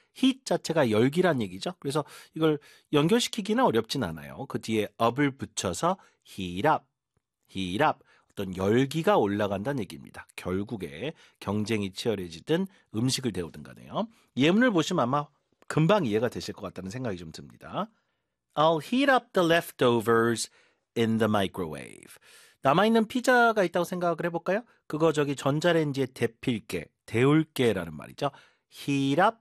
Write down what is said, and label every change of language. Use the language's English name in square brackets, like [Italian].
[Korean] heat 자체가 열기란 얘기죠. 그래서 이걸 연결시키기는 어렵진 않아요. 그 뒤에 up을 붙여서 heat up, heat up. 어떤 열기가 올라간다는 얘기입니다. 결국에 경쟁이 치열해지든 음식을 데우든 간에요. 예문을 보시면 아마 금방 이해가 되실 것 같다는 생각이 좀 듭니다. [English] I'll heat up the leftovers in the microwave. [Korean] 남아있는 피자가 있다고 생각을 해볼까요? 그거 저기 전자레인지에 데필게, 데울게 라는 말이죠. Heat up